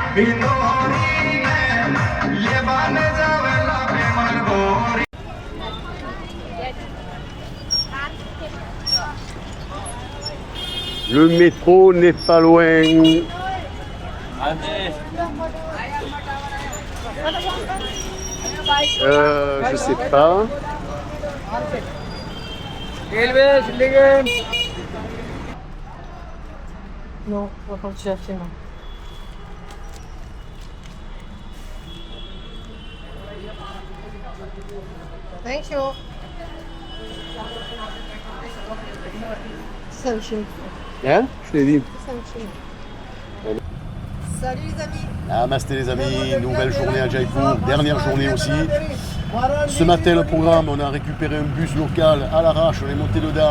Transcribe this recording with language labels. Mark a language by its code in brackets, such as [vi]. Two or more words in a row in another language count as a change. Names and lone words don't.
[bho] दोहरी में ये बन जावेला प्रेमन गोरी [fr] Le métro n'est pas loin. Je sais pas. Non, on va continuer à filmer. [en] Thank you. [fr] Salut. Hein? Je l'ai dit. Salut les amis. Namasté les amis, nouvelle journée à Jaipur, dernière journée aussi. Ce matin le programme, on a récupéré un bus local à l'arrache, on est monté dedans.